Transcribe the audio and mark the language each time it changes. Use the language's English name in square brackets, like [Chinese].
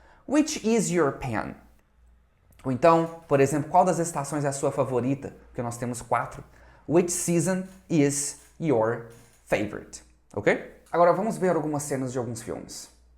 [English] Which is your pen? [Portuguese] Ou então, por exemplo, qual das estações é a sua favorita? Porque nós temos 4. [English] Which season is your favorite? Ok? [Portuguese] Agora vamos ver algumas cenas de alguns filmes.